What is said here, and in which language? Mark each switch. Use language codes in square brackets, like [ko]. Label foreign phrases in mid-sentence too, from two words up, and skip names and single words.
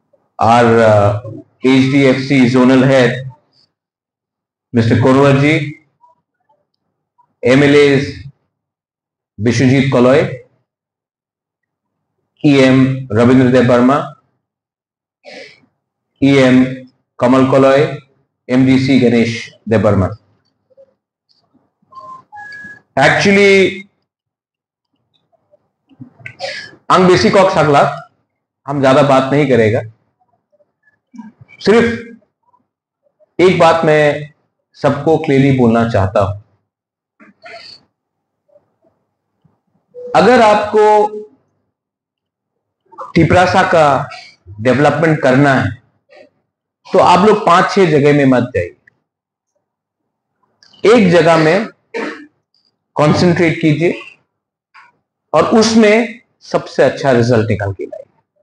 [en] our HDFC zonal head, Mr. Korwaji, MLAs Bishwajit Kaloy, EM Rabindra Dev Barma, EM Kamal Kaloy, MDC Ganesh Dev Barma. Actually, [trp] अंग बेसी कॉक सकला, [hi] हम ज्यादा बात नहीं करेगा। सिर्फ एक बात मैं सबको क्लियरली बोलना चाहता हूं। अगर आपको टिपरासा का डेवलपमेंट करना है तो आप लोग 5-6 जगह में मत जाइए, एक जगह में कंसंट्रेट कीजिए और उसमें सबसे अच्छा रिजल्ट निकाल के लाइए।